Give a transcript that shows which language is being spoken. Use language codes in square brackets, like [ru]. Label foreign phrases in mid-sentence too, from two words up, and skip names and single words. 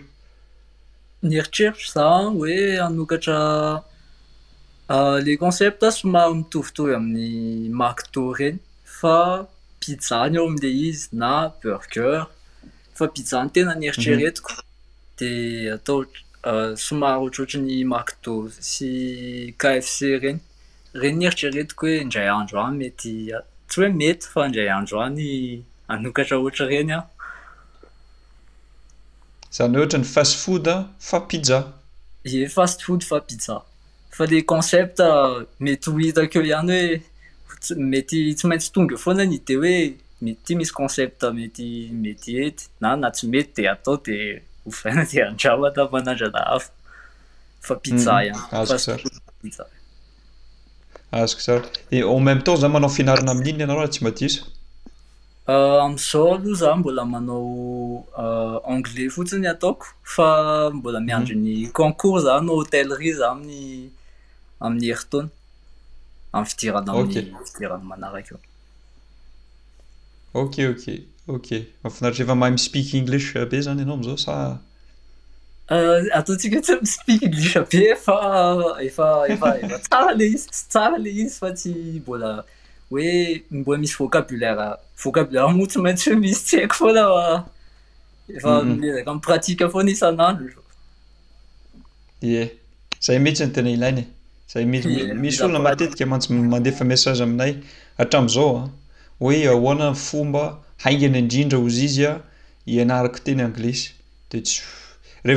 [mg] nieritreritra za hoe hanokatra le concept somary mitovitovy amin'ny McDo reny fa pizza ny eo amin'ilay izy na burger fa pizza ny tena nieritreretiko dia atao somary ohatrohatry ny McDo sy KFC reny nieritreretiko hoe indray andro any mety tsy hoe mety fa indray andro any hanokatra ohatra reny aho zany ohatra ny [en] fast food [mg] fa pizza [en] fast food [mg] fa pizza fa le concept mety ho hitako eo ihany hoe mety tsy maintsy tonga foana ny ide hoe mety misy concept mety ety na tsy mety dia atao dia hovaina dia andramana manandrana hafa fa pizza ihany pizza azoko tsara [fr] et en même temps [mg] za manao fianarana amin'inona ianao raha tsy madiso amin'izao aloha za mbola manao anglais fotsiny ataoko fa mbola miandry ny concours za no hôtellerie za amin'ny herintaona amin'ny fidirana manaraka eo ok mahafinaritra efa mahay mi- [en] speak english [mg] be zany ianao am'izao sa ataontsika tsy mi- [en] speak english [mg] be fa efa tsara le izy fa tsy mbola hoe mbola misy vocabulaire moa tsy maintsy hoe misy tsy haiko foana efa miezaka amin'ny pratika foana isan'andro zay mihitsy ny tena ilaina zay misy olona matetika mandefa message aminay hatramin'izao hoe ahoana ny fomba haingana indrindra ozy izy hianarako teny anglisy dia rehefa